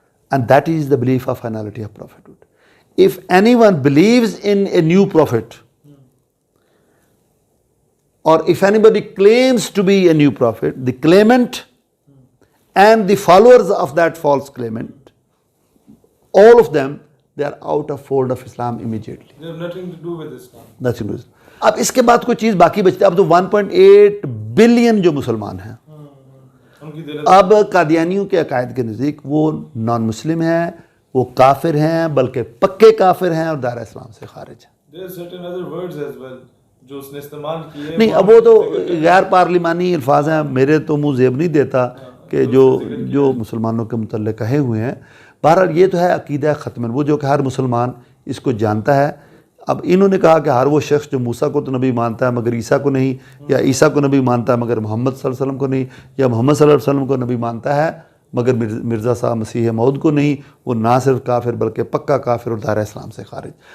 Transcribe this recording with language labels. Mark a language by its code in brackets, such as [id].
[en] And that is the belief of finality of prophethood. If anyone believes in a new prophet, or if anybody claims to be a new prophet, the claimant and the followers of that false claimant, all of them, they are out of fold of Islam immediately. They have nothing to do with Islam. Nothing to do. [ur] اب اس کے بعد کوئی چیز باقی بچتی ہے. اب تو 1.8 بلین جو مسلمان ہیں, اب قادیانیوں کے عقائد کے نزدیک وہ نان مسلم ہیں, وہ کافر ہیں, بلکہ پکے کافر ہیں اور دائرہ اسلام سے خارج ہیں. [en] There are certain other words as well [ur] جو اس نے استعمال کیے. نہیں, اب وہ تو غیر پارلیمانی الفاظ ہیں, میرے تو منہ زیب نہیں دیتا کہ جو مسلمانوں کے متعلق کہے ہوئے ہیں. بہرحال یہ تو ہے عقیدہ ختم, وہ جو کہ ہر مسلمان اس کو جانتا ہے. اب انہوں نے کہا کہ ہر وہ شخص جو موسیٰ کو تو نبی مانتا ہے مگر عیسیٰ کو نہیں, یا عیسیٰ کو نبی مانتا ہے مگر محمد صلی اللہ علیہ وسلم کو نہیں, یا محمد صلی اللہ علیہ وسلم کو نبی مانتا ہے مگر مرزا صاحب مسیح موعود کو نہیں, وہ نہ صرف کافر بلکہ پکا کافر اور دائرہ اسلام سے خارج.